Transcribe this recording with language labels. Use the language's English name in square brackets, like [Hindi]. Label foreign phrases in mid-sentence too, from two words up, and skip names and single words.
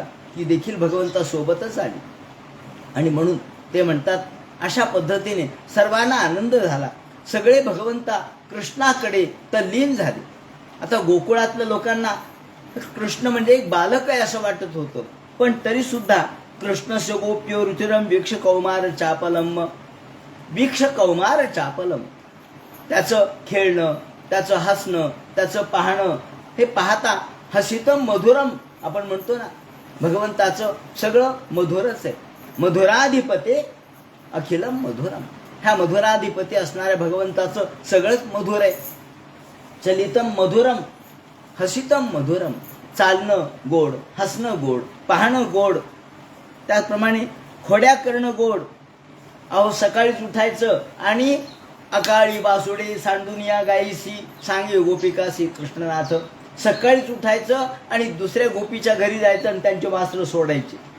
[Marathi] ती देखील भगवंतासोबतच आली. आणि म्हणून ते म्हणतात अशा पद्धतीने सर्वांना आनंद झाला. सगळे भगवंता कृष्णाकडे तल्लीन झाले. आता गोकुळातल्या लोकांना कृष्ण म्हणजे एक बालक आहे असं वाटत होतं, पण तरी सुद्धा [Sanskrit] कृष्णस्य गोप्यो रुचिरम वीक्ष कौमार चापलम. वीक्ष कौमार चापलम. [Marathi] त्याचं खेळणं, त्याचं हसणं, त्याचं पाहणं, हे पाहता [Sanskrit] हसितम मधुरम [Marathi] आपण म्हणतो ना, भगवंताचं सगळं मधुरच आहे. [Sanskrit] मधुराधिपते अखिलम मधुरम. [Marathi] ह्या मधुराधिपती असणाऱ्या भगवंताचं सगळंच मधुर आहे. [Sanskrit] चलितम मधुरम, हसितम मधुरम. [Marathi] चालणं गोड, हसणं गोड, पाहणं गोड, त्याचप्रमाणे खोड्या करणं गोड. अहो, सकाळीच उठायचं आणि अकाळी बासुडे सांडुनिया गायीसी सांगे गोपिकासी कृष्णनाथ. सकाळीच उठायचं आणि दुसऱ्या गोपीच्या घरी जायचं आणि त्यांचे वास्त्र सोडायचे.